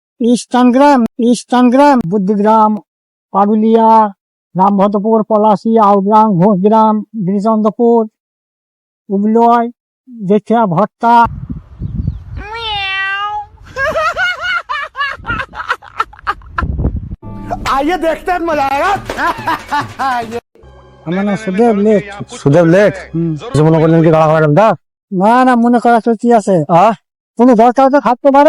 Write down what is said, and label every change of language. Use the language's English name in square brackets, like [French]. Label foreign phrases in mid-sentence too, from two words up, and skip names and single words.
[Bangla] ইস্টানগ্রাম, বুদ্ধিগ্রাম, পারুলিয়া, রামভদ্রপুর, পলাশী, আউগ্রাম, ঘোষগ্রাম, গিরিচন্দ্রপুর, উবলয়, জেঠিয়া, ভট্টা। [Hindi] आइए देखते हैं मजा आएगा। [Bangla] আমার নাম সুদেব লেখ। সুদেব লেখ মনে করলেন কি গাড়া খাওয়া দা? না না, মনে করার তো কি আছে, কোনো দরকার তো থাকতে পারে।